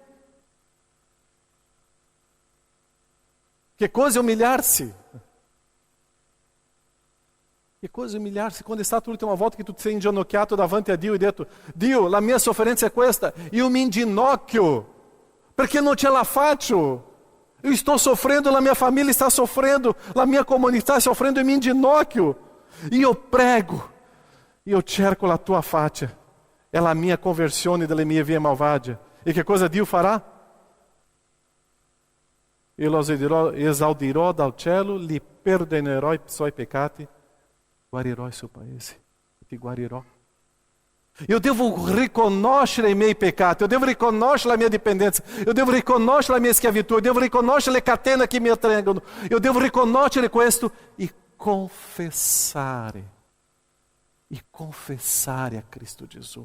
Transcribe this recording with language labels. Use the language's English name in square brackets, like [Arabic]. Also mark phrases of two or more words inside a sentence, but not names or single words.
[Italian] Che cosa è umilhar-se? Che cosa è umilhar-se? Quando è stata l'ultima volta che tu ti sei inginocchiato davanti a Dio e detto: Dio, la mia sofferenza è questa, io mi inginocchio, perché non ce la faccio. [Portuguese] Eu estou sofrendo, a minha família está sofrendo, a minha comunidade está sofrendo e [Italian] mi inginocchio. [Portuguese] E eu prego, e eu cerco a tua faccia. É a minha [Italian] conversione delle mie vie malvagie. E che cosa Dio farà? [Portuguese] Eu los [Italian] esaudirò dal cielo, li perdonerò i suoi peccati, guarirò il suo paese, ti guarirò. Eu devo riconoscere i miei peccati, eu devo riconoscere la mia dipendenza, eu devo riconoscere la mia schiavitù, eu devo riconoscere le catene che mi attengono, eu devo riconoscere questo e confessare a Cristo Gesù.